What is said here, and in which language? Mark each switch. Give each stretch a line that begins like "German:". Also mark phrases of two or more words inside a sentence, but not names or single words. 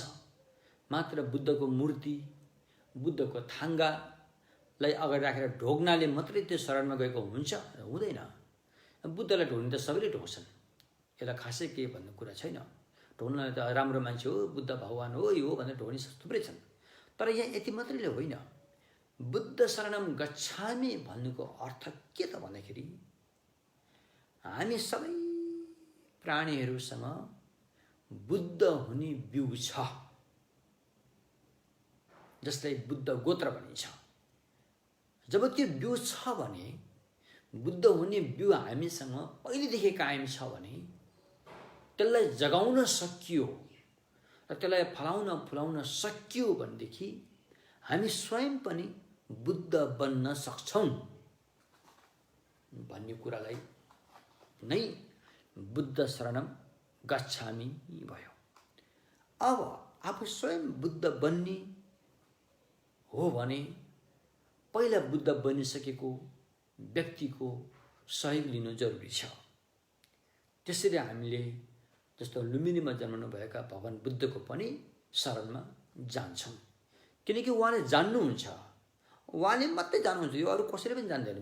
Nepali: मात्र बुद्धको मूर्ति, बुद्धको थाङ्गालाई अगाडि राखेर ढोग्नाले मात्रै त्यो शरणमा गएको हुन्छ? हुँदैन। बुद्धलाई ढोग्ने त सबैले ढोग्छन्, यसलाई खासै के भन्ने कुरा छैन। ढोग्नलाई त राम्रो मान्छे हो, बुद्ध भगवान हो, यो हो भनेर ढोग्ने थुप्रै छन्। तर यहाँ यति मात्रैले होइन।
Pali: बुद्ध शरणम गच्छामि
Nepali: भन्नुको अर्थ के त भन्दाखेरि हामी सबै प्राणीहरूसँग बुद्ध हुने बिउ छ, जसलाई बुद्ध गोत्र भनिन्छ। जब त्यो बिउ छ भने, बुद्ध हुने बिउ हामीसँग पहिलेदेखि कायम छ भने, त्यसलाई जगाउन सकियो र त्यसलाई फलाउन फुलाउन सकियो भनेदेखि हामी स्वयं पनि बुद्ध बन्न सक्छौं भन्ने कुरालाई नै
Pali: बुद्ध शरणम गच्छामि
Nepali: भयो। अब आफू स्वयं बुद्ध बन्ने हो भने पहिला बुद्ध बनिसकेको व्यक्तिको सहयोग लिनु जरुरी छ। त्यसरी हामीले जस्तो लुम्बिनीमा जन्मनुभएका भगवान बुद्धको पनि शरणमा जान्छौँ, किनकि उहाँले जान्नुहुन्छ, उहाँले मात्रै जान्नुहुन्छ, यो अरू कसैले पनि जान्दैन।